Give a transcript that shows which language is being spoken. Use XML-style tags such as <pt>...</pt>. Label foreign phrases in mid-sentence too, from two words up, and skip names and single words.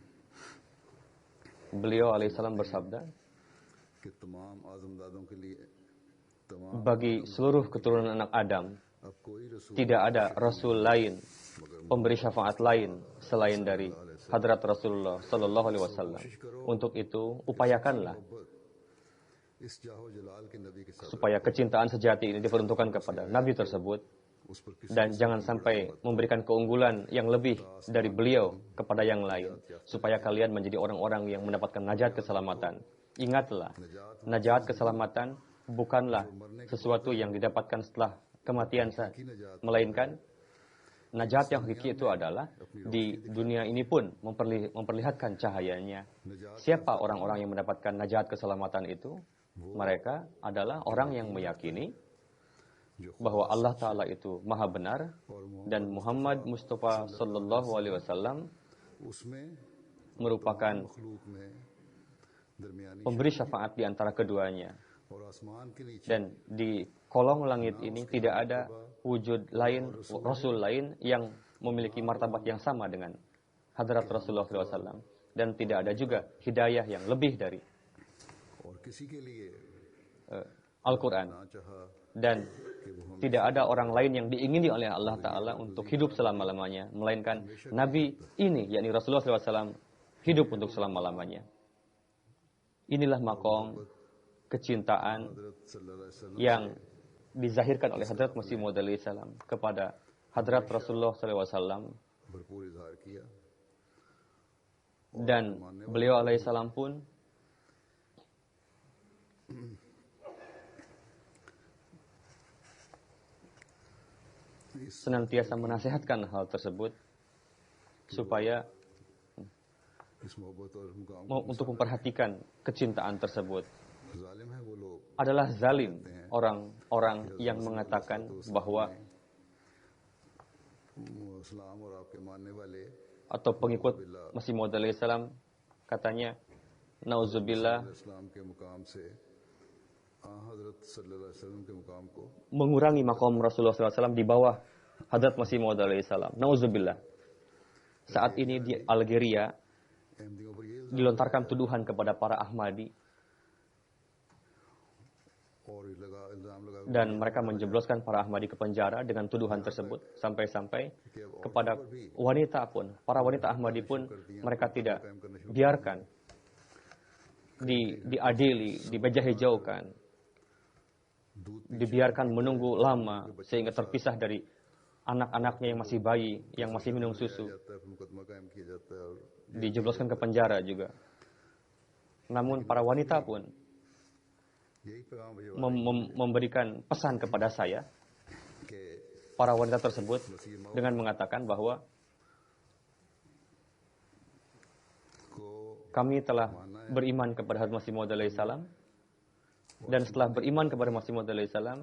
<id>Beliau alaihissalam bersabda, bagi seluruh keturunan anak Adam, tidak ada Rasul lain, pemberi syafaat lain selain dari Hadrat Rasulullah</id> <ar>صلى الله عليه وسلم.</ar> <id>Untuk itu, upayakanlah supaya kecintaan sejati ini diperuntukkan kepada Nabi tersebut</id> <ur>اس پر کسی</ur> <id>dan jangan sampai memberikan keunggulan yang lebih dari beliau kepada yang lain, supaya kalian menjadi orang-orang yang mendapatkan najat keselamatan. Ingatlah, najat keselamatan bukanlah sesuatu yang didapatkan setelah kematian saja, melainkan najat yang hakiki itu adalah di dunia ini pun memperlihatkan cahayanya. Siapa orang-orang yang mendapatkan najat keselamatan itu? Mereka adalah orang yang meyakini bahwa Allah Ta'ala itu maha benar dan Muhammad Mustafa</id> <ar>صلى الله عليه وسلم</ar> <id>उसमें merupakan</id> <ur>مخلوق میں درمیانی</ur> <id>pemberi syafaat di antara keduanya.</id> <ur>اور آسمان کے نیچے</ur> <id>Dan di kolong langit ini tidak ada wujud lain, Rasul lain yang memiliki martabat yang sama dengan hadrat Rasulullah SAW. Dan tidak ada juga hidayah yang lebih dari</id> <ur>اور کسی کے لیے</ur> <id>Al-Quran.</id> <ur>نہ چاہا</ur> <id>Dan tidak ada orang lain yang diingini oleh Allah Ta'ala untuk hidup selama-lamanya, melainkan Nabi ini, yakni Rasulullah SAW, hidup untuk selama-lamanya. Inilah makom kecintaan</id> <ur>حضرت صلی اللہ علیہ وسلم</ur> <id>yang dizahirkan oleh Hadrat Masih Maud salam kepada Hadrat Rasulullah SAW,</id> <ur>بھرپور اظہار کیا</ur> <id>dan beliau alaihissalam pun senantiasa menasihatkan hal tersebut supaya</id> <ur>اس محبت اور مقام</ur> <id>untuk memperhatikan kecintaan tersebut.</id> <ur>ظالم ہے وہ لوگ</ur> <id>Adalah zalim orang-orang yang mengatakan bahwa</id> <ur>اسلام اور آپکے ماننے والے</ur> <id>atau pengikut Masih Maud salam katanya nauzubillah</id> <ur>اسلام کے مقام سے حضرت صلی اللہ علیہ وسلم کے مقام کو</ur> <id>mengurangi makom Rasulullah SAW di bawah Hadrat Masih Maud salam. Nauzubillah. Saat ini di Algeria</id> <ur>احمدیوں پر یہ</ur> <id>dilontarkan tuduhan kepada para Ahmadi</id> <ur>اور الزام لگا</ur> <id>dan mereka menjebloskan para Ahmadi ke penjara dengan tuduhan tersebut, sampai-sampai kepada wanita pun, para wanita Ahmadi pun mereka tidak biarkan diadili, dibejah-hijaukan, dibiarkan menunggu lama sehingga terpisah dari anak-anaknya yang masih bayi, yang masih minum susu,</id> <ur>جاتا ہے مقدمہ قائم کیا جاتا ہے اور</ur> <id>dijebloskan ke penjara juga. Namun para wanita pun</id> <ur>یہی پیغام بھیجا</ur> <id>memberikan pesan kepada saya, कि para wanita tersebut, dengan mengatakan bahwa को kami telah beriman kepada Hadrat Masih Maud salam, dan setelah beriman kepada Masih Maud salam,</id>